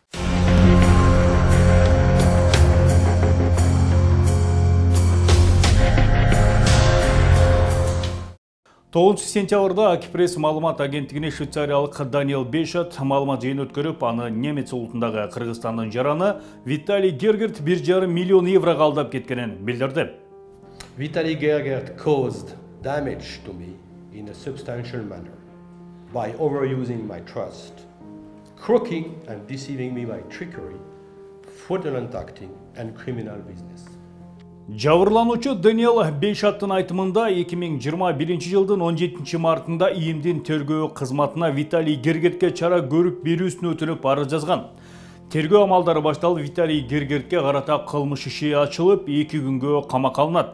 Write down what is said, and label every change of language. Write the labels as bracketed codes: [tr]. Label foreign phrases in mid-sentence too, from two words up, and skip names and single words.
[ky] 9 сентябрда Акипресс маалымат агенттигине швейцариялык Даниэл Бейшат маалымат жыйын өткөрүп, аны немец улутундагы Кыргызстандын жараны Виталий Гергерт 1,5 миллион еврого алдап кеткенин билдирди. [en] Vitaly Gergert caused damage to me in a substantial manner by overusing my trust, crooking and deceiving me by trickery, fraudulent acting and criminal business. [ky] Жабырлануучу Даниэл Бейшаттын айтымында 2021 жылдын 17 мартында ИИМдин тергөө кызматына Виталий Гергертке чара көрүп берүүсүн өтүнүп арыз жазган. Тергөө амалдары башталып, Виталий Гергертке карата кылмыш иши ачылып, 2 күнгө камакка алынат.